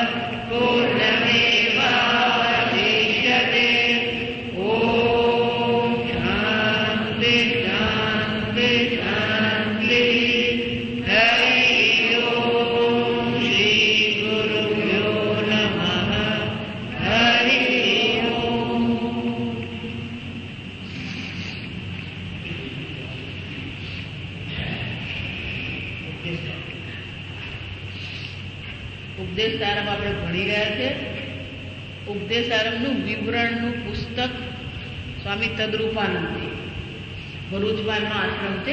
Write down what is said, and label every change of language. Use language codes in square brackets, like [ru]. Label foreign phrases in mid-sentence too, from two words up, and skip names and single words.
[sa] पूर्णमेवावशिष्यते ॐ शान्ति शान्ति शान्तिः हरिः ॐ श्रीगुरुभ्यो नमः हरिः ॐ. [gu] ઉપદેશ સારમ આપણે ભણી રહ્યા છે. ઉપદેશ સારમનું વિવરણનું પુસ્તક સ્વામી તદરૂપાનંદજી, ભરૂચમાં એમનો આશ્રમ છે.